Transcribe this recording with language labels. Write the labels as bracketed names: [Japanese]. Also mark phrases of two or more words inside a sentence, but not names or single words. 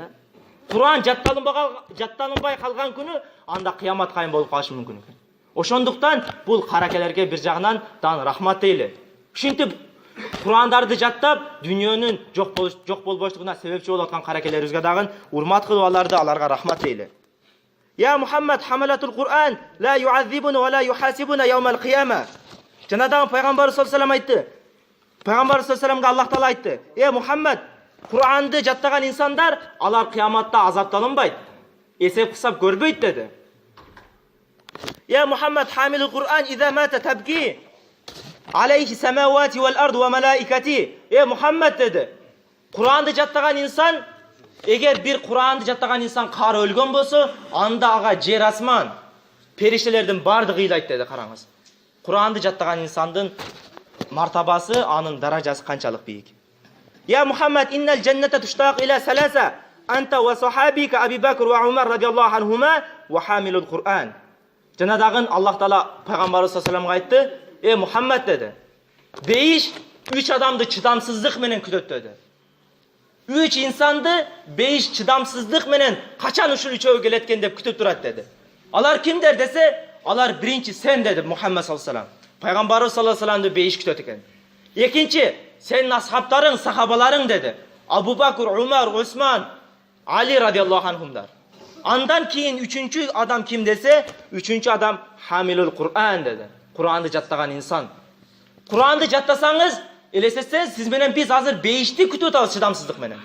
[Kyrgyz] Кур'ан жатталынбай калган күнү, анда кыямат кайым болуп калышы мүмкүн экен. Ошондуктан бул каракелерге бир жагынан дан рахмат дейли. Ушинтип Кур'андарды жаттап, дүниенин жок болбоштугуна себепчи болуп аткан каракелерибизге дагы урмат кылып аларга рахмат дейли. [Arabic] يا محمد حملة القرآن لا يعذبون ولا يحاسبون يوم القيامة. [Kyrgyz] Жанадан пайгамбар [Arabic] صلى الله عليه وسلم [Kyrgyz] айтты. Пайгамбар [Arabic] صلى الله عليه وسلم [Kyrgyz] Аллах таала айтты: Мухаммад, Кур'анды жаттаган инсандар алар кыяматта азапталынбайт, эсеп кысап көрбөйт деди. [Arabic] يا محمد حامل القرآن إذا مات تبكي عليه السماوات والأرض والملائكة. [Kyrgyz] Мухаммад деди, Кур'анды жаттаган инсан, эгер бир Кур'анды жаттаган инсан кары өлгөн болсо, анда ага жер асман, периштелердин бардыгы ыйлайт деди. Караңыз. Кур'анды жаттаган инсандын мартабасы, анын даражасы канчалык бийик. [Arabic] يا محمد، إن الجنة تشتاق إلى ثلاثة، أنت وصاحبيك أبي بكر وعمر رضي الله عنهما وحامل القرآن. [Kyrgyz] Жанадагын Аллах таала пайгамбарыбыз [Arabic] صلى الله عليه وسلم [Kyrgyz] айтты: Мухаммад деди, бейиш 3 адамды чыдамсыздык менен күтөт деди. 3 инсанды бейиш чыдамсыздык менен качан ушул үчөө келет экен деп күтүп турат деди. Алар кимдер десе, алар биринчи сен деди Мухаммад [Arabic] صلى الله عليه وسلم. [Kyrgyz] Пайгамбарыбыз [Arabic] صلى الله عليه وسلم [Kyrgyz] бейиш күтөт экен. Экинчи, сенин асхабтарың, сахабаларың деди. Абу Бакр, Умар, Усман, Али [Arabic] رضي الله عنهم. [Kyrgyz] Андан кийин үчүнчү адам ким десе, үчүнчү адам [Arabic] حامل القرآن [Kyrgyz] деди. Кур'анды жаттаган инсан. Кур'анды жаттасаңыз, элестетсеңиз, сиз менен биз азыр бейишти күтүп атабыз чыдамсыздык менен.